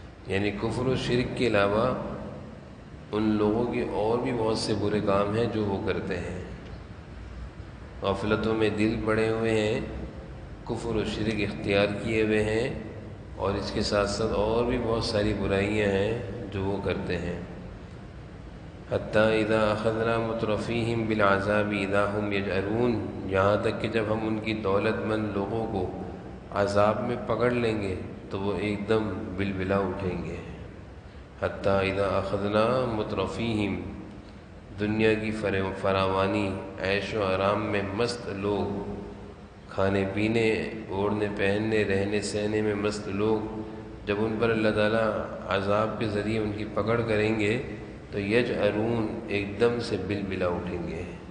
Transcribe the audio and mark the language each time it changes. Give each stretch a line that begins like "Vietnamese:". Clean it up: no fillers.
Urdu: یعنی کفر و شرک کے علاوہ ان لوگوں کے اور بھی بہت سے برے کام ہیں جو وہ کرتے ہیں. غفلتوں میں دل پڑے ہوئے ہیں، کفر و شرک اختیار کیے ہوئے ہیں، اور اس کے ساتھ ساتھ اور بھی بہت ساری برائیاں ہیں جو وہ کرتے ہیں.
Arabic: حتیٰ اذا اخذنا مترفیہم بالعذاب اذا ہم یجأرون.
Urdu: یہاں تک کہ جب ہم ان کی دولت مند لوگوں کو عذاب میں پکڑ لیں گے تو وہ ایک دم بلبلا اٹھیں گے.
Arabic: حتیٰ اذا اخذنا مترفیہم،
Urdu: دنیا کی فراوانی، عیش و آرام میں مست لوگ، کھانے پینے، اوڑھنے پہننے، رہنے سہنے میں مست لوگ، جب ان پر اللہ تعالیٰ عذاب کے ذریعے ان کی پکڑ کریں گے تو یجأرون، ایک دم سے بلبلا اٹھیں گے.